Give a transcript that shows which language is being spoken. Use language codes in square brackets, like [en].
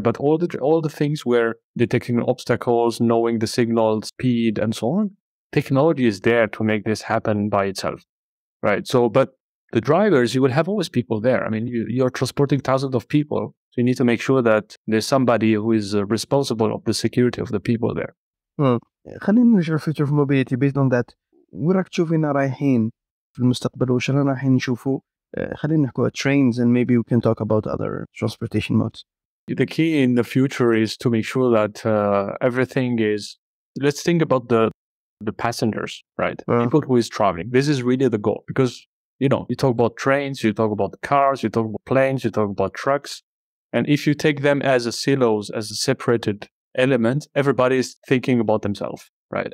[en] But all the things where detecting obstacles, knowing the signal speed, and so on, technology is there to make this happen by itself, right? So, but the drivers, you will have always people there. I mean, you're transporting thousands of people. So you need to make sure that there's somebody who is responsible of the security of the people there. [ar] خلينا نرجع [en] future of mobility based on that. [ar] وين راك تشوفينا رايحين في المستقبل وش رايحين نشوفوا؟ خلينا نحكوا [en] trains, and maybe we can talk about other transportation modes. The key in the future is to make sure that everything is, let's think about the passengers, right? People who is traveling. This is really the goal, because you talk about trains, you talk about cars, you talk about planes, you talk about trucks. And if you take them as a silos, as a separated element, everybody is thinking about themselves, right?